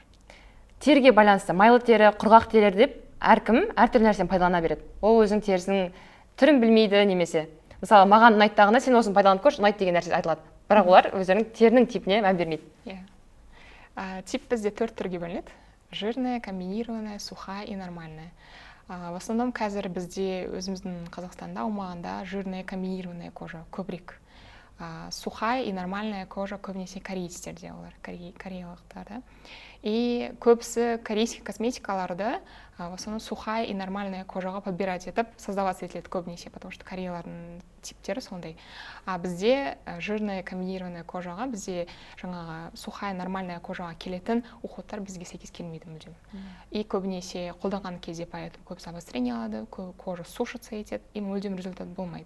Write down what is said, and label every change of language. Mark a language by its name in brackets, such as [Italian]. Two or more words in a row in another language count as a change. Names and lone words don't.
[Kazakh] Теріге байланысты майлы тері, құрғақ терілер деп әркім әртүрлі нәрсені пайдалана береді. Ол өзің терісінің түрін білмейді немесе. Мысалы, маған ұнайттағына сен осыны пайдаланып көрші, ұнайды деген нәрсе айтылады. Бірақ олар өздерінің терінің типіне мән бермейді. Тип бізде 4 түрге бөлінеді. [Russian] Жирная, комбинированная, сухая и нормальная. В основном [Kazakh] қазір бізде өзіміздің Қазақстанда аумағында [Russian] жирная, комбинированная кожа [Kazakh] көбірек. [Russian] Сухая и нормальная кожа [Kazakh] көбінесе корейцтерде олар, кореялықтарда. И көбісі корейский косметикаларды [Russian] в основном сухая и нормальная [Kazakh] кожаға подбирать етіп, создаваться етіледі көбінесе, [Russian] потому что [Kazakh] кореялардың типтері сондай. А бізде [Russian] жирная, комбинированная [Kazakh] кожаға, бізде жаңағы [Russian] сухая, нормальная [Kazakh] кожаға келетін уходтар бізге сәйкес келмейді мүлдем. И көбінесе қолданған кезде поэтому көбісі обострение алады, [Russian] кожа сушится [Kazakh] етеді, и мүлдем результат болмайды.